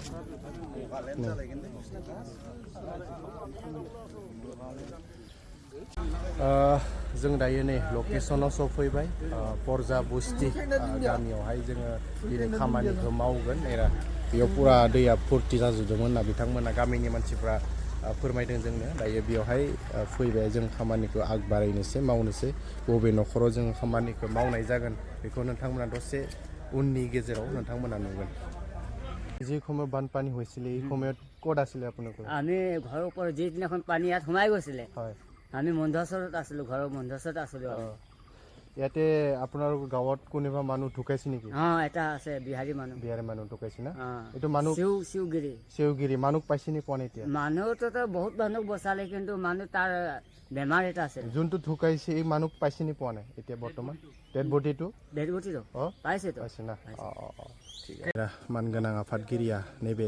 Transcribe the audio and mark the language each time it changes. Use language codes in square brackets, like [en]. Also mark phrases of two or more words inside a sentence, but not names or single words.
[brx] जों दायो नै लकेसनाव सफैबाय परजा बुस्ति गामियावहाय जोङो दिनै खामानिखौ मावगोन बेयाव पुरा दैया फुरथि जाजोबदोंमोन होनना बिथांमोना गामिनि मानसिफ्रा फोरमायदों जोंनो दायो बेवहाय फैबाय जों खामानिखौ आग बारायनोसै मावनोसै बबे न'खराव जोङो खामानिखौ मावनाय जागोन बेखौ नोंथांमोना दसे उननि गेजेराव नोंथांमोना नुगोন [as] যি সময়ত বানপানী হৈছিলে এই সময়ত ক'ত আছিলে আপোনালোক আমি ঘৰৰ ওপৰত যিদিনাখন পানী ইয়াত সোমাই গৈছিলে হয় আমি মন্ধচৰত আছিলোঁ ঘৰৰ মন্ধচৰত আছিলোঁ ইয়াতে আপোনাৰ গাঁৱত কোনোবা মানুহ ঢুকাইছে নেকি এটা আছে বিহাৰী মানুহ ঢুকাইছে না এইটো মানুহ শিৱগিৰি মানুহ পাইছে নি পোৱা নাই এতিয়া মানুহতো বহুত মানুহক বচালে কিন্তু মানুহ তাৰ বেমাৰ এটা আছে যোনটো ঢুকাইছে এই মানুহ পাইছে নি পোৱা নাই এতিয়া বৰ্তমান ডেড বডিটো পাইছে [brx] না मानगोनां आफादगिरिया नैबे